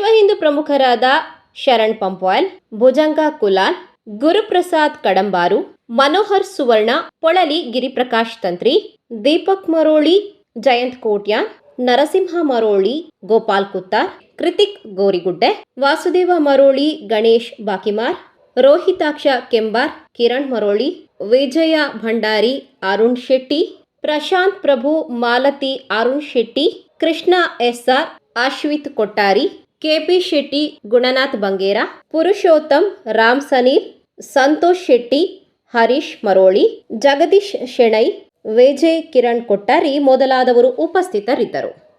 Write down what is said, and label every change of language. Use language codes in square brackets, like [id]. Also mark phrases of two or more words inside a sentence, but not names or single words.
[kn] ಹಿಂದೂ ಪ್ರಮುಖರಾದ ಶರಣ್ ಪಂಪ್ವಾಲ್, ಭುಜಂಗ ಕುಲಾನ್, ಗುರುಪ್ರಸಾದ್ ಕಡಂಬಾರು, ಮನೋಹರ್ ಸುವರ್ಣ, ಪೊಳಲಿ ಗಿರಿಪ್ರಕಾಶ್ ತಂತ್ರಿ, ದೀಪಕ್ ಮರೋಳಿ, ಜಯಂತ್ ಕೋಟ್ಯಾನ್, ನರಸಿಂಹ ಮರೋಳಿ, ಗೋಪಾಲ್ ಕುತ್ತಾರ್, ಕೃತಿಕ್ ಗೋರಿಗುಡ್ಡೆ, ವಾಸುದೇವ ಮರೋಳಿ, ಗಣೇಶ್ ಬಾಕಿಮಾರ್, ರೋಹಿತಾಕ್ಷ ಕೆಂಬಾರ್, ಕಿರಣ್ ಮರೋಳಿ, ವಿಜಯ ಭಂಡಾರಿ, ಅರುಣ್ ಶೆಟ್ಟಿ, ಪ್ರಶಾಂತ್ ಪ್ರಭು, ಮಾಲತಿ ಅರುಣ್ ಶೆಟ್ಟಿ, ಕೃಷ್ಣ ಎಸ್ಆರ್, ಅಶ್ವಿತ್ ಕೊಟ್ಟಾರಿ, ಕೆಪಿ ಶೆಟ್ಟಿ, ಗುಣನಾಥ್ ಬಂಗೇರ, ಪುರುಷೋತ್ತಮ್, ರಾಮ್ ಸನೀರ್, ಸಂತೋಷ್ ಶೆಟ್ಟಿ, ಹರೀಶ್ ಮರೋಳಿ, ಜಗದೀಶ್ ಶೆಣೈ, ವಿಜಯ್ ಕಿರಣ್ ಕೊಟ್ಟಾರಿ ಮೊದಲಾದವರು ಉಪಸ್ಥಿತರಿದ್ದರು.